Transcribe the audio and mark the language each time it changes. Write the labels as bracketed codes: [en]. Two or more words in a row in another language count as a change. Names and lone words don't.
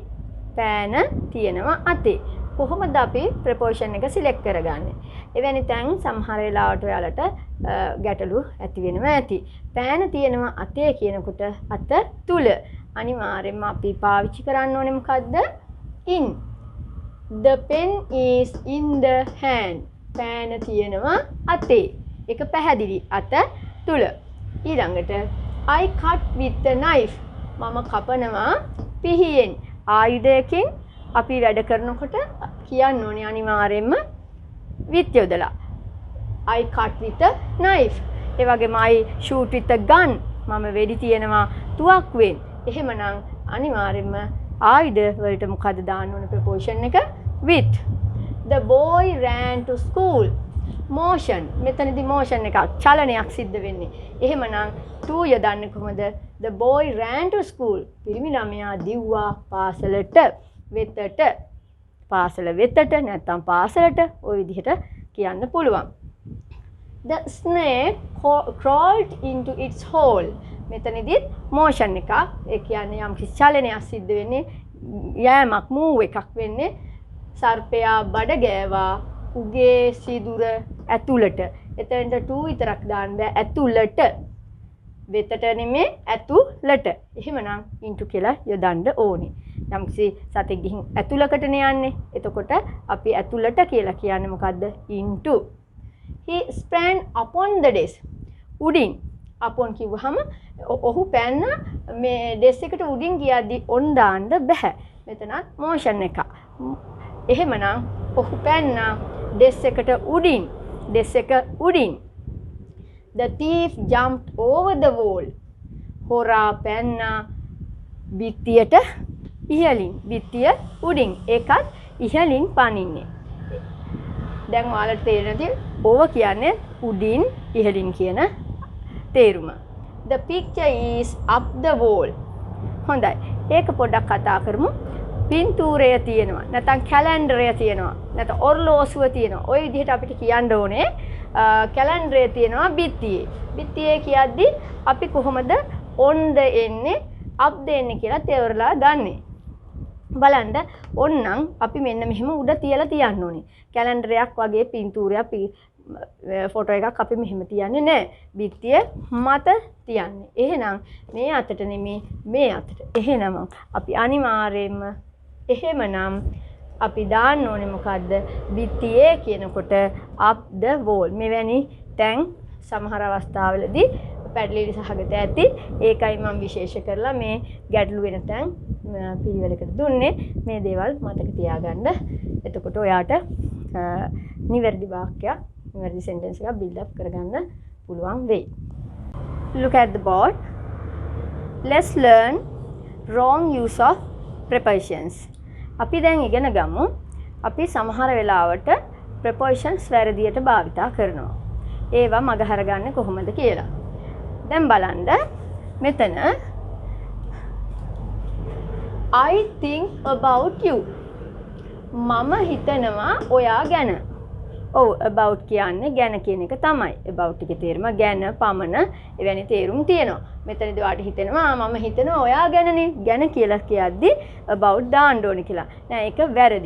[si] පෑන තියෙනවා අතේ. කොහොමද අපි ප්‍රපෝෂන් එක සිලෙක්ට් කරගන්නේ? එවැනි තැන් සමහර වෙලාවට ඔයාලට ගැටලු ඇති වෙනවා ඇති. පෑන තියෙනවා අතේ කියනකොට අත තුල අනිවාර්යයෙන්ම අපි පාවිච්චි කරන්න ඕනේ මොකද්ද? [en] in. The pen is in the hand. [si] පෑන තියෙනවා අතේ. ඒක පැහැදිලි අත තුල. [en] ඊළඟට I cut with the knife. [si] මම කපනවා පිහියෙන්. ආයුධයකින් අපි වැඩ කරනකොට කියන්න ඕනේ අනිවාර්යෙන්ම with යොදලා. [en] I cut with a knife. ඒ වගේම I shoot with a gun. [si] මම වෙඩි තියනවා තුවක්කුවෙන්. එහෙමනම් අනිවාර්යෙන්ම ආයුධ වලට මොකද දාන්න ඕන ප්‍රපෝෂන් එක with. [en] The boy ran to school. motion. [si] මෙතනදී motion එකක් චලනයක් සිද්ධ වෙන්නේ. එහෙමනම් to යොදන්නේ කොහොමද? [en] The boy ran to school. [si] පිරිමි ළමයා දිව්වා පාසලට. වෙතට. පාසල වෙතට නැත්නම් පාසලට ওই විදිහට කියන්න පුළුවන්. [en] The snake crawled into its hole. [si] මෙතනදී motion එකක්. ඒ කියන්නේ යම් කිසි චලනයක් සිද්ධ වෙන්නේ. යෑමක් move එකක් වෙන්නේ. සර්පයා බඩ ගෑවා උගේ සිදුර ඇතුළට. එතනට to විතරක් දාන්න බෑ. ඇතුළට. වෙතට නෙමෙයි ඇතුළට. එහෙමනම් into කියලා යොදන්න ඕනේ. යම්කිසි සතෙක් ගිහින් ඇතුළකටනේ යන්නේ. එතකොට අපි ඇතුළට කියලා කියන්නේ මොකද්ද? [en] into. He sprang upon the desk. උඩින්. [si] upon කිව්වහම ඔහු පැන්න මේ desk එකට උඩින් ගියද්දි on දාන්න බෑ. මෙතනත් motion එක. එහෙමනම් ඔහු පැන්නා desk එකට උඩින්. desk එක උඩින්. [en] The thief jumped over the wall. [si] හොරා පැන්නා බිත්තියට ඉහළින්. බිත්තිය උඩින්. ඒකත් ඉහළින් පනින්නේ. දැන් ඔයාලට තේරෙනවද? ඕව කියන්නේ උඩින් ඉහළින් කියන තේරුම. [en] The picture is up the wall. [si] හොඳයි. ඒක පොඩ්ඩක් කතා කරමු. පින්තූරය තියෙනවා. නැත්නම් කැලෙන්ඩරය තියෙනවා. නැත්නම් ඔර්ලෝසුව තියෙනවා. ওই විදිහට අපිට කියන්න ඕනේ කැලෙන්ඩරය තියෙනවා බිත්තියේ. බිත්තියේ කියද්දි අපි කොහොමද on ද එන්නේ up ද එන්නේ කියලා තේරලා ගන්නෙ. බලන්න ඕන්නම් අපි මෙන්න මෙහෙම උඩ තියලා තියන්න ඕනේ. කැලෙන්ඩරයක් වගේ පින්තූරයක් ෆොටෝ එකක් අපි මෙහෙම තියන්නේ නැහැ. බිත්තිය මත තියන්නේ. එහෙනම් මේ අතට නෙමෙයි මේ අතට. එහෙනම් අපි අනිවාර්යයෙන්ම එහෙමනම් අපි දාන්න ඕනේ මොකද්ද? බිත්තියේ කියනකොට [en] up the wall. [si] මෙවැනි තැන් සමහර අවස්ථාවලදී පැටලිලි සහගත ඇති. ඒකයි මම විශේෂ කරලා මේ ගැටළු වෙන තැන් පිළිවෙලකට දුන්නේ. මේ දේවල් මතක තියාගන්න. එතකොට ඔයාට නිවැරදි වාක්‍යයක්, නිවැරදි සෙන්ටෙන්ස් එකක් [en] build up [si] කරගන්න පුළුවන් වෙයි. [en] Look at the board. Let's learn wrong use of prepositions. [si] අපි දැන් ඉගෙන ගමු. අපි සමහර වෙලාවට prepositions වැරදියට භාවිතා කරනවා. ඒවා මගහර ගන්න කොහොමද කියලා. දැන් බලන්න මෙතන [en] I think about you. [si] මම හිතනවා ඔයා ගැන. ඔව් about කියන්නේ ගැන කියන එක තමයි. about එකේ තේරුම ගැන, පමණ එවැනි තේරුම් තියෙනවා. මෙතනදී ඔයාට හිතෙනවා මම හිතනවා ඔයා ගැනනේ. ගැන කියලා කියද්දි about දාන්න ඕනේ කියලා. නෑ ඒක වැරදි.